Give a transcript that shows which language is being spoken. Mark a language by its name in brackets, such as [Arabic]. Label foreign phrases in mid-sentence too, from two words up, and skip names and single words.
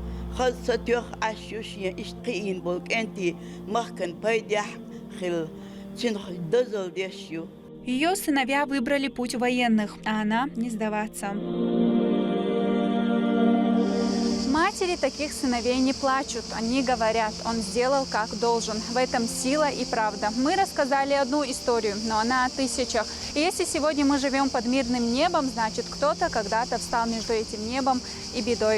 [Russian] خاصة عشوش يشتقين بولك أنتي مخكن بيدح خل تنخ دزل ديشيو. Ее сыновья выбрали путь военных, а она не сдаваться. Матери таких сыновей не плачут. Они говорят, он сделал как должен. В этом сила и правда. Мы рассказали одну историю, но она о тысячах. И если сегодня мы живем под мирным небом, значит, кто-то когда-то встал между этим небом и бедой.